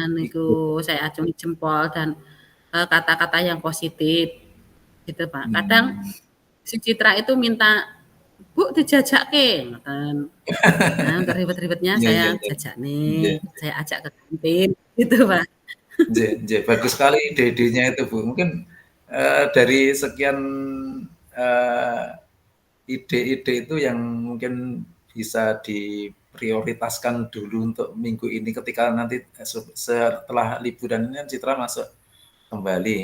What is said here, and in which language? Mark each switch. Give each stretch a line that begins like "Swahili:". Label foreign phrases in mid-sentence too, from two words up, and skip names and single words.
Indonesian: ikut. niku saya acungi jempol dan, kata-kata yang positif, gitu Pak. Kadang Hmm. si Citra itu minta, "Bu
Javanese: dijajakke," ngoten.
Indonesian: Nah untuk reward-reward-nya Iya iya saya iya. jajak Nggih. nih, saya ajak ke kantin, gitu Pak.
Javanese: Nggih nggih,
Indonesian: bagus sekali ide-idenya itu, Bu. Mungkin, dari sekian, eee, ide-ide itu yang mungkin bisa diprioritaskan dulu untuk minggu ini ketika nanti, setelah liburan ini kan Citra masuk kembali.